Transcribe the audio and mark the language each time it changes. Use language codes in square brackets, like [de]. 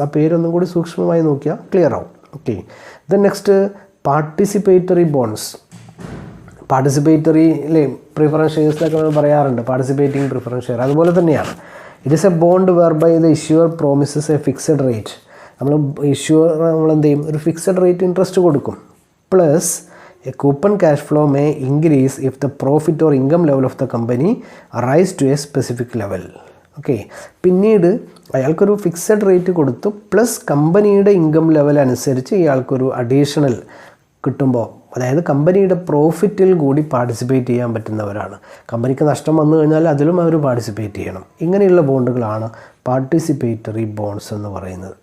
[ml] ആ പേരൊന്നും കൂടി സൂക്ഷ്മമായി നോക്കിയാൽ ക്ലിയർ ആവും. [en] Okay, then next participatory bonds. [ml] Participatory അല്ലേ, പ്രിഫറൻസ് ഷെയർസിലൊക്കെ നമ്മൾ പറയാറുണ്ട് പാർട്ടിസിപ്പേറ്റിംഗ് പ്രിഫറൻസ് ഷെയർ, അതുപോലെ തന്നെയാണ്. [en] It is a bond whereby the issuer promises a fixed rate. [ml] നമ്മൾ എന്ത് ചെയ്യും, ഒരു ഫിക്സഡ് റേറ്റ് ഇൻട്രസ്റ്റ് കൊടുക്കും, [en] Plus a coupon cash flow may increase if the profit or income level of the company rise to a specific level. [ml] Okay, പിന്നീട് അയാൾക്കൊരു fixed rate കൊടുത്തു, plus കമ്പനിയുടെ income level അനുസരിച്ച് ഇയാൾക്കൊരു അഡീഷണൽ കിട്ടുമ്പോൾ, അതായത് കമ്പനിയുടെ പ്രോഫിറ്റിൽ കൂടി പാർട്ടിസിപ്പേറ്റ് ചെയ്യാൻ പറ്റുന്നവരാണ്. കമ്പനിക്ക് നഷ്ടം വന്നു കഴിഞ്ഞാൽ അതിലും അവർ പാർട്ടിസിപ്പേറ്റ് ചെയ്യണം. ഇങ്ങനെയുള്ള ബോണ്ടുകളാണ് പാർട്ടിസിപ്പേറ്ററി ബോണ്ട്സ് എന്ന് പറയുന്നത്.